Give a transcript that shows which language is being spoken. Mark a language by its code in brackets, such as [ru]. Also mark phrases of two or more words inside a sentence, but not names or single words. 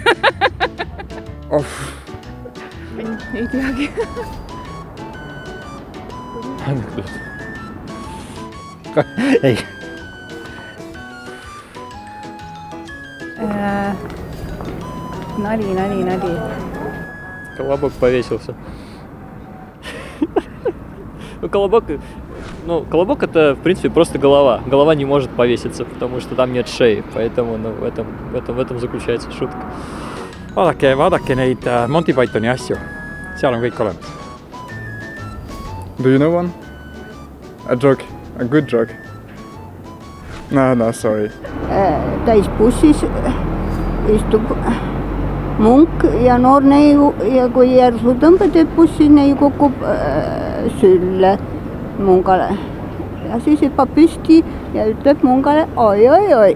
[et] Ei teagi. Anekdoot. Ei. Nali. [ru] Колобок повесился. Колобок это, в принципе, просто голова. Голова не может повеситься, потому что там нет шеи. Поэтому в этом заключается шутка. [et] Vaadake neid Monty Pythoni asju. Seal on kõik olemas. [en] Do you know one? A joke? A good joke? No, sorry. [et] Täisbussis istub munk ja noor neiu ja kui järsu tõmbad, et bussi neiu kukub sülle mungale. Ja siis hüppab püsti ja ütleb mungale oi.